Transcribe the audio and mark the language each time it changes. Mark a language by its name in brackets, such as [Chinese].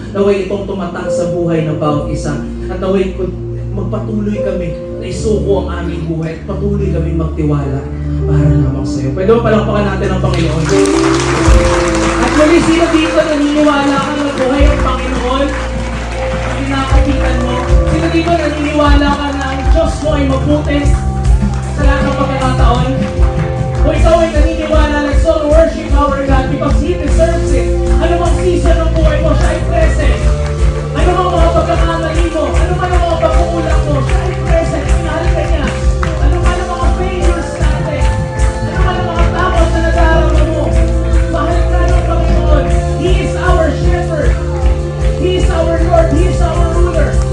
[Filipino] Naway itong tumatak sa buhay ng bawat isa. At naway magpatuloy kami na isuko ang aming buhay at patuloy kami magtiwala para lamang sa iyo. Pwede mo palakpakan natin ang Panginoon. At muli, sino dito naniniwala ka na buhay ang Panginoon? Ang pinakapitan mo. Sino dito naniniwala ka na ang Diyos mo ay mabuti sa lahat ng pagkakataon? Kung ikaw ay naniniwala na [English] so worship our God because He deserves it. [Filipino] Ano bang season ng buhay mo, siya ay present. Ano bang mga pagkakamali mo, ano man ang mga pagkukulang mo, siya ay present. Mahal ka niya. Ano man ang mga failures natin, ano man ang mga takot na nadarama mo, mahal ka ng Panginoon. [English] He is our shepherd. He is our Lord. He is our ruler.